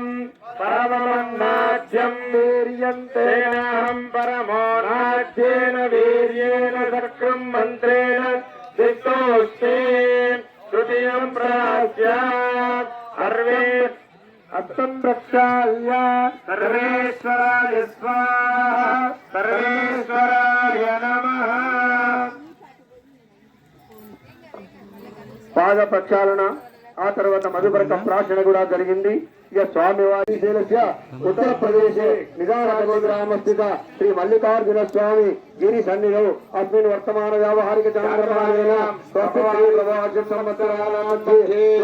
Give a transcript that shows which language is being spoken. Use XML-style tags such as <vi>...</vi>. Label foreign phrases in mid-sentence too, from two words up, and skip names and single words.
<sa>परममन्नाद्यं वीर्यं तेनाहं परमोन्नाद्येन वीर्येण सक्रं मन्त्रेण सिद्धोस्ते तृतीयं प्रास्यात् सर्वे अत्तं प्रक्षाल्य सर्वेश्वराय स्वाहा सर्वेश्वराय नमः</sa> <te>పాద ప్రక్షాళన ఆ తర్వాత మధుపరక ప్రాశన కూడా జరిగింది. ఇక స్వామివారి</te> <sa>శైలస్య ఉత్తరప్రదేశే నిజానగర గ్రామస్థిత శ్రీ మల్లికార్జున స్వామి గిరి సన్నిధౌ అస్మిన్ వర్తమాన వ్యావహారిక చాంద్రమానేన సంవత్సరాల మధ్యే</sa>